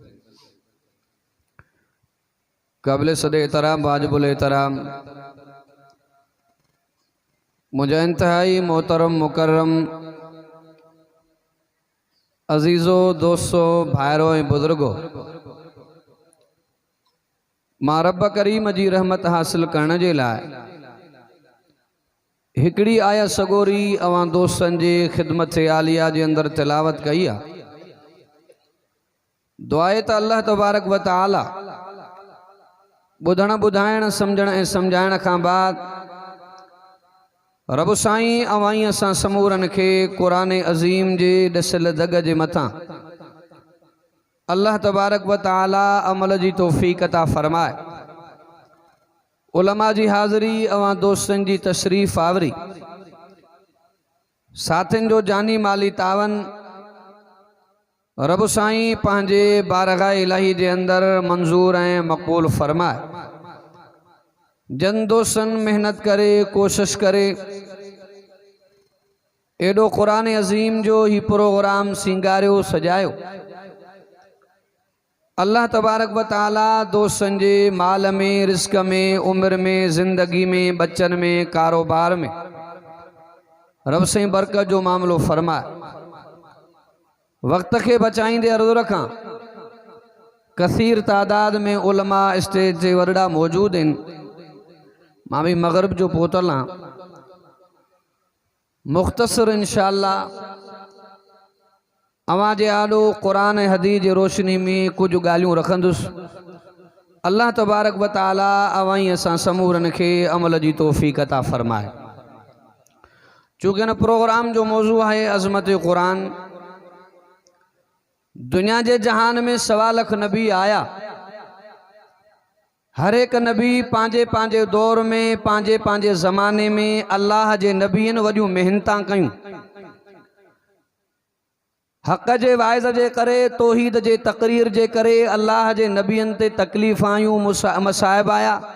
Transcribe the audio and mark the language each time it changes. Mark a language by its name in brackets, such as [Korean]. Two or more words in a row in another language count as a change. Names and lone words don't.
[Sindhi] काबिल सदे एहतराम वाजिबुल एहतराम मुझे इंतहाई मोहतरम मुकर्रम अजीज़ो दोस्तों भाइरों ऐं बुजुर्गो, मां रब करीम जी रहमत हासिल करण जे लाइ हिकड़ी आया सगोरी अवां दोस्तन जे खिदमत आलिया जे अंदर तिलावत कई आ। दुआए त [Arabic] الله تبارك وتعالى [Sindhi] बुधण बुधाइण समझण ऐं समझाइण खां बाद रब साईं अवाई असां समूरन खे क़ुरान अज़ीम जे ॾसियल दग जे मथां [Arabic] الله تبارك وتعالى [Sindhi] अमल जी तौफ़ीक़ अता फरमाए। उलमा जी हाज़री अवां दोस्तन जी तशरीफ़ आवरी, साथिन जो जानी माली तावन रब साईं पंहिंजे बारगाह इलाही जे अंदर मंजूर ऐं मक़बूल फरमाए। जन दोस्तन मेहनत करे कोशिश करे एडो क़ुरान अज़ीम जो ही प्रोग्राम सिंगारियो सजायो। [Arabic] الله تبارك وتعالى [Sindhi] दोस्तन जे माल में, रिस्क में, उम्र में, ज़िंदगी में, बच्चन में, कारोबार में रब साईं बरकत जो मामलो फरमाए। वक्त के बचाईंदे अर्ज़ रखां, कसीर तादाद में उलमा स्टेज जे वरड़ा मौजूद हैं। मां भी मगरिब जो पहुतल हाँ। मुख्तसर इंशाअल्लाह अवां जे आॾो क़ुरान हदीस जे रोशनी में कुछ ॻाल्हियूं रखंदुसि। [Arabic] الله تبارك وتعالى [Sindhi] अवाई असां समूरन खे अमल जी तौफ़ीक़ अता फरमाए। चूँकि इन प्रोग्राम जो मौजू है अज़मत क़ुरान। दुनिया के जहान में 1.25 लाख नबी आया। हर एक नबी पांजे पांजे दौर में, पांजे पांजे ज़माने में अल्लाह जे नबीन वॾियूं मेहनतां कयूं। हक़ जे वाइज़ जे करे, तौहीद जे तक़रीर जे करे अल्लाह जे नबियन ते तकलीफ़ आयूं, मसाइब आया।